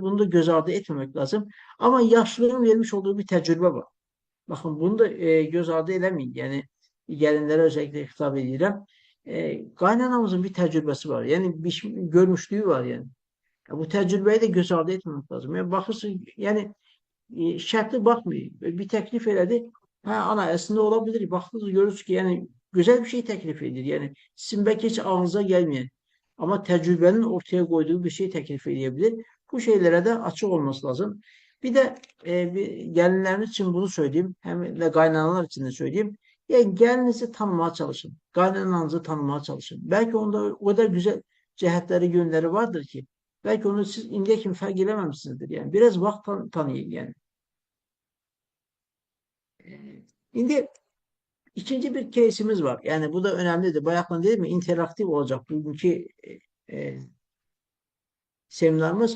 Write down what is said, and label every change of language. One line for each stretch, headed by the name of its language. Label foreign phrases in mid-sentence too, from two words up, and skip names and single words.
Turkish: Bunu da göz ardı etmemek lazım. Ama yaşlılığın vermiş olduğu bir tecrübe var. Bakın bunu da göz ardı eləmeyin. Yani gelinlere özellikle hitap edirəm. Qaynanamızın bir tecrübesi var. Yani bir görmüşlüğü var yani. Ya bu tecrübeyi de göz ardı etmemek lazım.
Azerbaijani: Yani bakırsın yani şərtli baxmıyor. Bir təklif elədi. Hə, ana, əslində ola bilər. Baxdınız, görürsünüz ki, yəni gözəl bir şey təklif edir. Yəni sizin bəlkə heç ağlınıza gəlməyən, amma təcrübənin ortaya qoyduğu bir şey təklif edə bilər. Bu şeylərə də açıq olması lazım. Bir də bir gəlinlərimiz üçün bunu söyleyeyim, həm də qaynanalar üçün də söyleyeyim. Yəni gəlinizi tanımaya çalışın. Qaynananızı tanımaya çalışın. Bəlkə onda
Turkish: o kadar güzel
Azerbaijani: cəhətləri, yönləri vardır ki, belki onu siz indiye kimi fərq eləməmişsinizdir.
Turkish: Yani biraz vaxt tanıyın yani. Şimdi ikinci bir case'imiz var. Yani bu da önemlidir. Bayaklan değil mi? İnteraktif olacak bugünkü e, seminarımız.